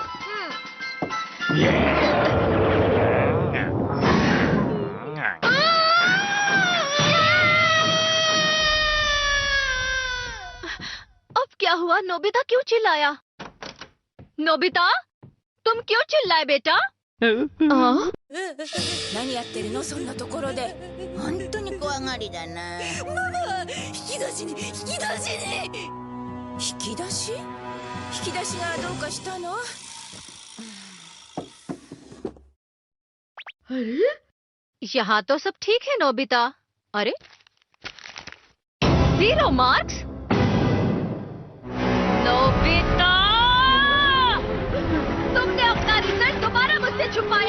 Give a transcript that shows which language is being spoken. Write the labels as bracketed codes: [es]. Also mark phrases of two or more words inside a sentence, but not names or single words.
[hi] अब क्या हुआ? नोबिता क्यों चिल्लाया? नोबिता, तुम क्यों चिल्लाए बेटा? [ja] 何やってるのそんなところで本当に怖がりだなママ引き出しに引き出しがどうかしたの [hi] अरे, यहाँ तो सब ठीक है नोबिता। अरे 0 मार्क्स? नोबिता, तुमने अपना रिजल्ट दोबारा मुझसे छुपाया।